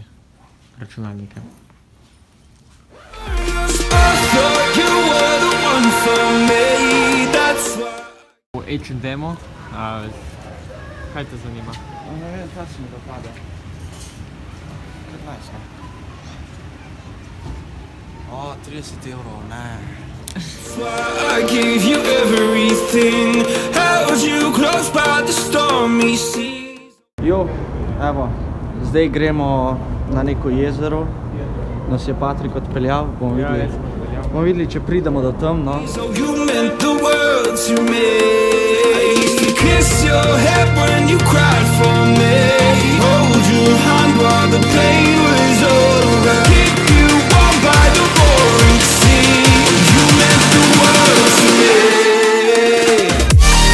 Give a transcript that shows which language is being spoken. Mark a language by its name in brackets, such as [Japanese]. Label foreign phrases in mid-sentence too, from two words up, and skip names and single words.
[Slovenian] Računalnike. V H&M-u, kaj te zanima? Ne vem, kaj se mi dopade. 15, ne? O, 30 evrov, ne. [English] I gave you everything, held you close by the stormy seas. [Slovenian] Jo, evo, zdaj gremo na neko jezero. Nas je Patrik odpeljal, bomo videli, če pridemo do tam, no. [English] So you meant the world to me. I used to kiss your head when you cried for me. Hold your hand while the pain was over. Keep you warm by the roaring sea. You meant the world to me.